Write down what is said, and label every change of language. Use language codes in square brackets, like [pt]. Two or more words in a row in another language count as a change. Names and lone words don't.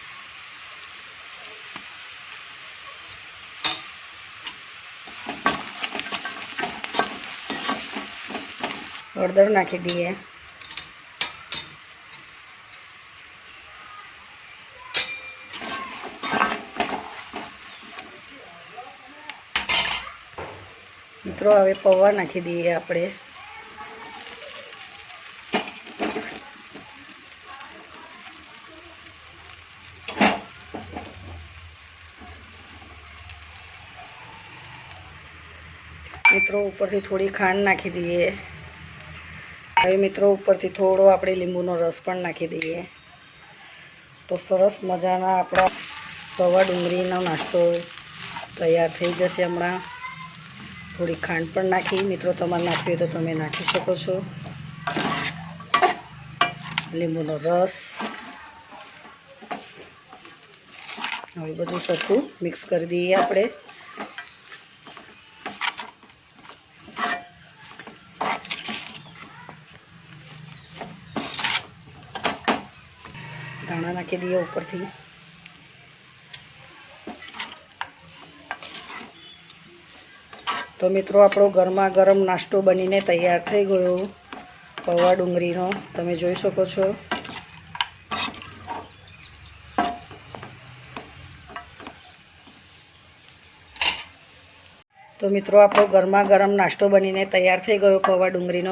[gu] હળદર નાખી દઈએ। મિત્રો હવે પૌવા નાખી દઈએ આપણે। મિત્રો ઉપરથી થોડી ખાંડ નાખી દઈએ। હવે મિત્રો ઉપરથી થોડો આપણે લીંબુનો રસ પણ નાખી દઈએ। તો સરસ મજાના આપણા પૌવા ડુંગળીનો નાસ્તો તૈયાર થઈ જશે। હમણાં થોડી ખાંડ પણ નાખી. મિત્રો તમારે નાખવી હોય તો તમે નાખી શકો છો। લીંબુનો रस। હવે બધું સરખું મિક્સ કરી દઈએ આપણે। ધાણા નાખી દઈએ ઉપરથી। તો મિત્રો આપણો ગરમા ગરમ નાસ્તો બનીને તૈયાર થઈ ગયો પૌવા ડુંગળીનો। તમે જોઈ શકો છો। તો મિત્રો આપણો ગરમા ગરમ નાસ્તો બનીને તૈયાર થઈ ગયો પૌવા ડુંગળીનો।